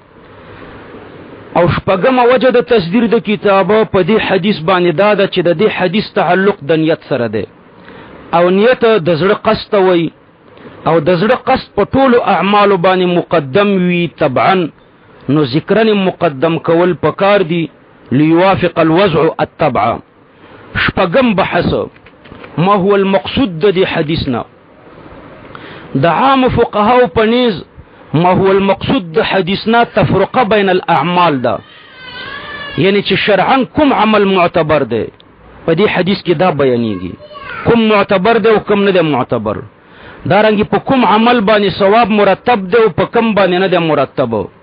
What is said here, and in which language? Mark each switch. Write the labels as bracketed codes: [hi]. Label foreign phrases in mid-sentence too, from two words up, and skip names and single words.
[ps] او شپږمه وجه د تصدیر د کتابو په دې حدیث باندې دا ده چې د دې حدیث تعلق د نیت سره ده. او نیت د زړه قصد وي، او د زړه قصد په ټولو اعمالو باندې مقدم وي طبعا. نو ذکرن مقدم کول پکار دي [ar] ليوافق الوضع الطبع. [ps] شپږم بحث [ar] ما هو المقصود [ps] د دې حدیثنا. د عام فقهاو په نيز [ar] ما هو المقصود [ps] د حدیثنا [ar] تفرقه بین الاعمال [ps] ده، یعنی چې شرعا کوم عمل معتبر ده په دې حدیث کې دا بیانېږي، کوم معتبر ده او کوم نه ده معتبر. دارنګه په کوم عمل باندې ثواب مرتب ده او په کوم باندې نه ده مرتب.